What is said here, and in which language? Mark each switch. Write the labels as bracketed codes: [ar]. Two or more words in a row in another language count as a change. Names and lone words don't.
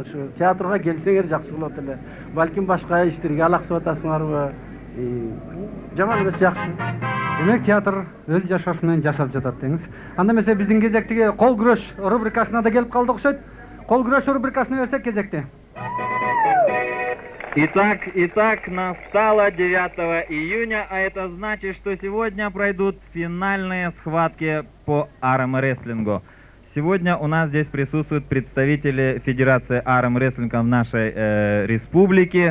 [ky] Ушу театрга келсеңер жакшы болот эле. Балким башка иштерге алаксып атасыңарбы? Жаман эмес, жакшы. Демек театр өз жашоосу менен жашап жатат деңиз. Анда эмесе биздин кезектеги кол күрөш рубрикасына да келип калдык окшойт. Кол күрөш рубрикасын берсек кезекте. [ru] Итак, настало 9 июня, а это значит, что сегодня пройдут финальные схватки по армрестлингу. Сегодня у нас здесь присутствуют представители Федерации армрестлинга в нашей республике.